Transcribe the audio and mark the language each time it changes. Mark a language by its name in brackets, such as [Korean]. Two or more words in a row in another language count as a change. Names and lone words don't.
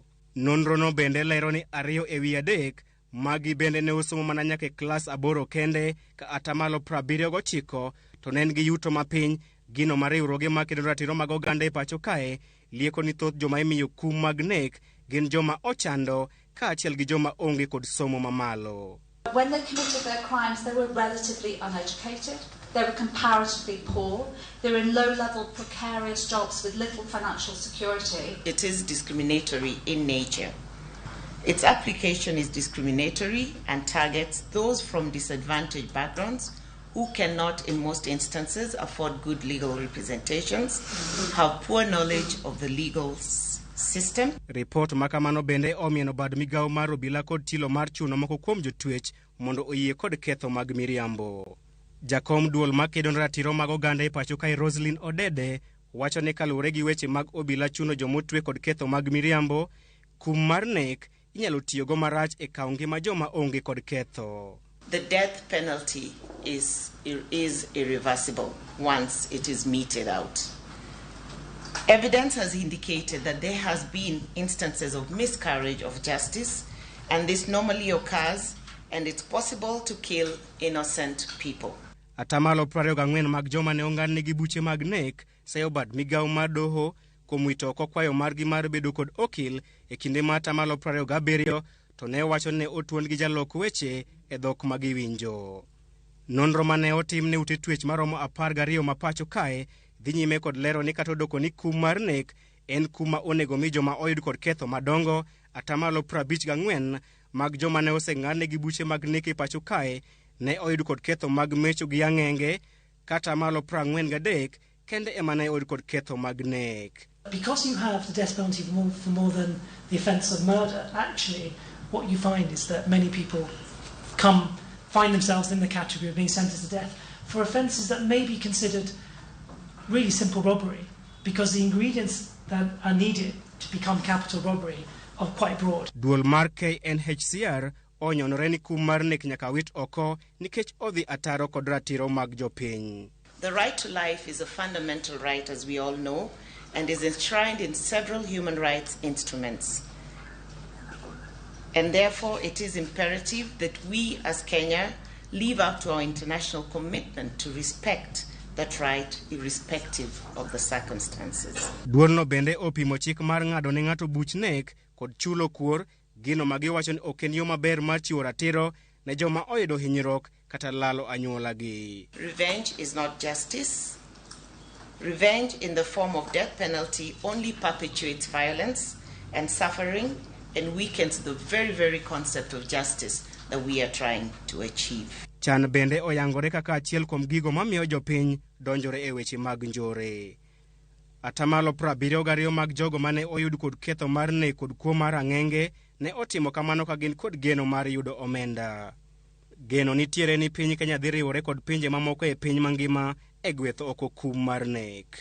[Luo (Kenya and Tanzania)] Nonro no bende lero ni 2 e wi 3 magi bende ne osomo mana nyaka e klas 8 kende ka 79% to ne gi yuto mapiny. Gino ma riwruoge makedo ratiro mag oganda e pacho kae lieko ni thoth joma imiyo kum mag nek gin joma ochando kaachiel gi joma onge kod somo mamalo. [English] When they committed their crimes, they were relatively uneducated, they were comparatively poor, they were in low-level precarious jobs with little financial security. It is discriminatory in nature. Its application is discriminatory and targets those from disadvantaged backgrounds who cannot, in most instances, afford good legal representations, have poor knowledge of the legal system. [Luo (Kenya and Tanzania)] Report makamano bende omieno bad migawo mar obila kod tilo mar chuno moko kuom jotwech mondo oyie kod ketho mag miriambo. Jakom duol makedo ne ratiro mag oganda e pacho kae Roslyn Odede wacho ni kaluwore gi weche mag obila chuno jomotwe kod ketho mag miriambo, kum mar nek inyalo tiyogo marach e kawo ngima joma onge kod ketho. [English] The death penalty is irreversible once it is meted out. Evidence has indicated that there has been instances of miscarriage of justice, and this normally occurs, and it's possible to kill innocent people. [Luo (Kenya and Tanzania)] Atamalo 24 mag joma ne ong'ad negi buche mag nek sayo bad migawo mar doho kuom wito oko kwayo margi mar bedo kod okil e kinde ma atamalo 27 to ne wacho ne otuon gi jalok weche e dhok magiwinjo. Nonro mane otim ne ute twech maromo 12 ma pacho kae dhi nyime kod lero ni kata odoko ni kum mar nek en kuma onego mi joma oyud kod ketho madongo. Atamalo 54 mag joma ne oseng'ad negi buche mag nek e pacho kae ne oyud kod ketho mag mecho gi ang'enge, kata atamalo 43 kende ema ne oyud kod ketho mag nek. [English] Because you have the death penalty for more than the offence of murder, actually what you find is that many people find themselves in the category of being sentenced to death for offences that may be considered really simple robbery, because the ingredients that are needed to become capital robbery are quite broad. [Luo (Kenya and Tanzania)] Duol mar KNHCR onyonore ni kum mar nek nyaka wit oko nikech odhi ataro kod ratiro mag jopiny. [English] The right to life is a fundamental right, as we all know, and is enshrined in several human rights instruments. And therefore, it is imperative that we as Kenya live up to our international commitment to respect that right, irrespective of the circumstances. [Luo (Kenya and Tanzania)] Duolno bende opimo chik mar ng'ado ne ng'ato buch nek kod chulo kuor, gino magiwacho ni ok en yo maber mar chiwo ratiro ne joma oyudo hinyruok kata lalo anyuolagi. [English] Revenge is not justice. Revenge in the form of death penalty only perpetuates violence and suffering and weakens the very, very concept of justice that we are trying to achieve. [Luo (Kenya and Tanzania)] Chan bende oyangore kaka achiel kuom gigo mamiyo jopiny donjore e weche mag njore. Atamalo 72 mag jogo mane oyud kod ketho mar nek kod kuo mar ang'enge ne otimo kamano ka gin kod geno mar yudo omenda. Geno nitiere ni piny Kenya dhi riwore kod pinje mamoko e piny mangima e gwetho oko kum mar nek.